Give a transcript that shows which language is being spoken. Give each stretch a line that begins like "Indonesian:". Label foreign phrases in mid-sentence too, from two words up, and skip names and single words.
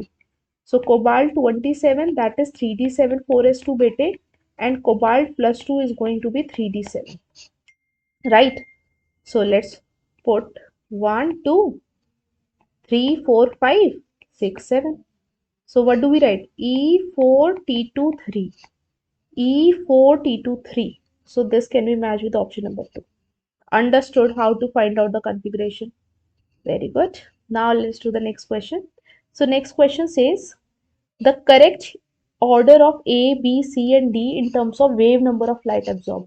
English: So cobalt 27, that is 3d7 4s2 beta, and cobalt plus 2 is going to be 3d7. Right? So let's put 1, 2, 3, 4, 5, 6, 7. So what do we write? E4T2 3. E4T2 3. So this can be matched with option number 2. Understood how to find out the configuration? Very good. Now let's do the next question. So next question says the correct order of A, B, C and D in terms of wave number of light absorbed.